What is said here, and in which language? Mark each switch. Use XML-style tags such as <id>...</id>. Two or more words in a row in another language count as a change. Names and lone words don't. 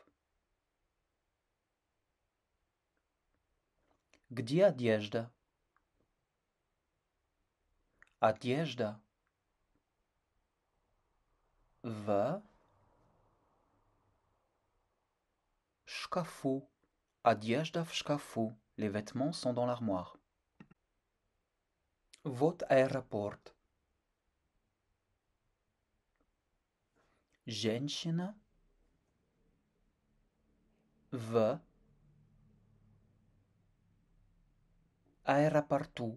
<ru>Где одежда? Одежда в шкафу. Одежда в шкафу.</ru> <fr>Les vêtements sont dans l'armoire.</fr> <ru>Вот аэропорт. Женщина в аэропорту.</ru>